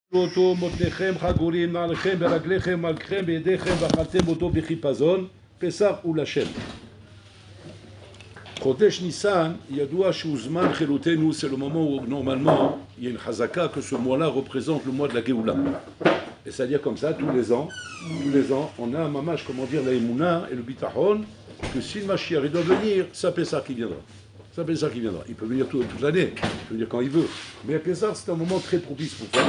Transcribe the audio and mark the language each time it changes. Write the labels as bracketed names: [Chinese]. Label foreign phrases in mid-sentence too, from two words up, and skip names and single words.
[Hebrew] אותו מותניכם חגורים נעליכם ברגליכם מלככם בידיכם ואכלתם אותו בחיפזון פסח הוא לשם. חודש ניסן ידוע שהוא זמן חילותנו, [French] c'est le moment où normalement il y a une chazaka que ce mois-là représente le mois de la Géoula. Et c'est-à-dire comme ça, tous les ans, on a un mamash, comment dire, la émouna et le bitachon, que si le Mashiach il doit venir, ça Pessah qui viendra. Ça Pessah qui viendra. Il peut venir toute l'année, il peut venir quand il veut. Mais Pessah, c'est un moment très propice pour ça.